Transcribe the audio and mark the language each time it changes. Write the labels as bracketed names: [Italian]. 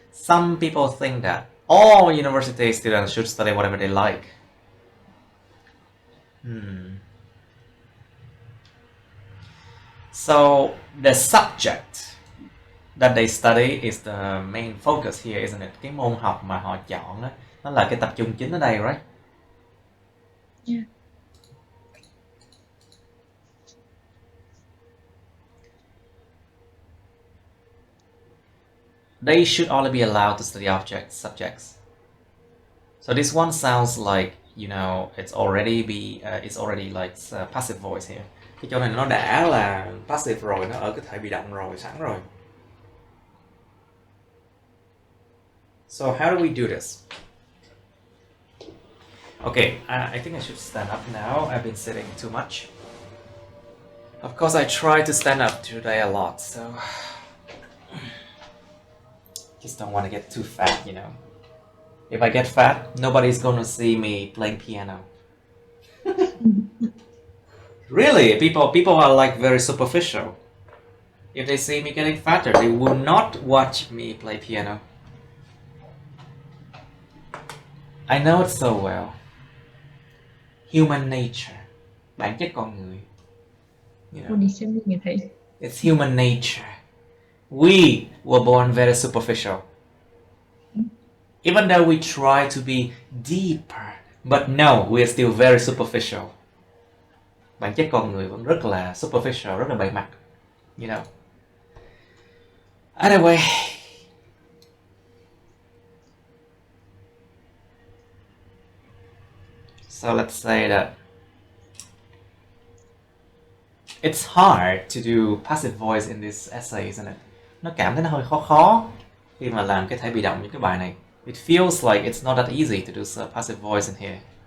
[English] Some people think that all university students should study whatever they like. So the subject that they study is the main focus here, isn't it? [Vietnamese] Cái môn học mà họ chọn đó, nó là cái tập trung chính ở đây, [English] right? Yeah. they should only be allowed to study objects, subjects. So this one sounds like, you know, it's already like passive voice here. [Vietnamese] Cái chỗ này nó đã là passive rồi, nó ở cái thể bị động rồi, sẵn rồi. [English] So how do we do this? Okay, I think I should stand up now. I've been sitting too much. Of course, I try to stand up today a lot, so just don't want to get too fat, you know. If I get fat, nobody's gonna see me playing piano. Really, people are like very superficial. If they see me getting fatter, they will not watch me play piano. I know it so well. Human nature, [Vietnamese] bản chất con người. [English] You know, it's human nature. We were born very superficial. Even though we try to be deeper, but no, we are still very superficial. [Vietnamese] Bản chất con người vẫn rất là superficial, rất là bề mặt. [English] You know. Anyway. So let's say that it's hard to do passive voice in this essay, isn't it? [Vietnamese] Nó cảm thấy nó hơi khó khi mà làm cái thể bị động những cái bài này. [English] It feels like it's not that easy to do passive voice in here.